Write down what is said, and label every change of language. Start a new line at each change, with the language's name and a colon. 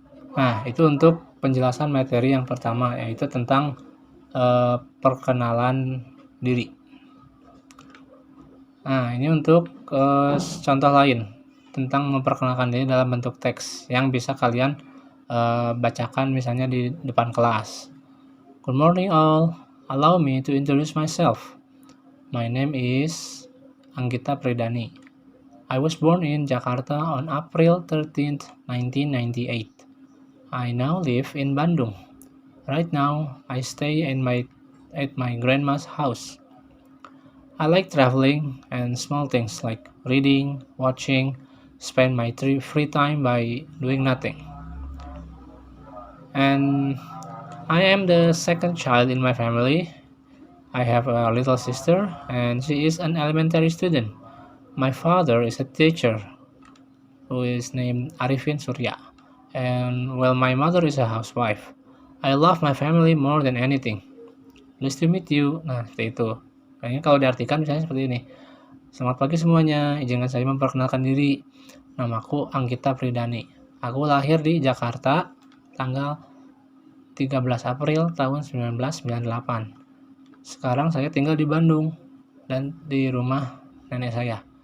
Indonesian: Nah, itu untuk penjelasan materi yang pertama, yaitu tentang perkenalan diri. Nah, ini untuk contoh lain tentang memperkenalkan diri dalam bentuk teks yang bisa kalian bacakan misalnya di depan kelas.
English: Good morning all, allow me to introduce myself. My name is Anggita Pridani. I was born in Jakarta on April 13th, 1998. I now live in Bandung. Right now, I stay at my grandma's house. I like traveling and small things like reading, watching, spend my free time by doing nothing. And I am the second child in my family. I have a little sister, and she is an elementary student. My father is a teacher who is named Arifin Surya, and well, my mother is a housewife. I love my family more than anything. Nice to meet you.
Indonesian: Nah, seperti itu. Kayaknya kalau diartikan misalnya seperti ini. Selamat pagi semuanya, izinkan saya memperkenalkan diri. Namaku Anggita Pridani. Aku lahir di Jakarta tanggal 13 April tahun 1998. Sekarang saya tinggal di Bandung dan di rumah nenek saya.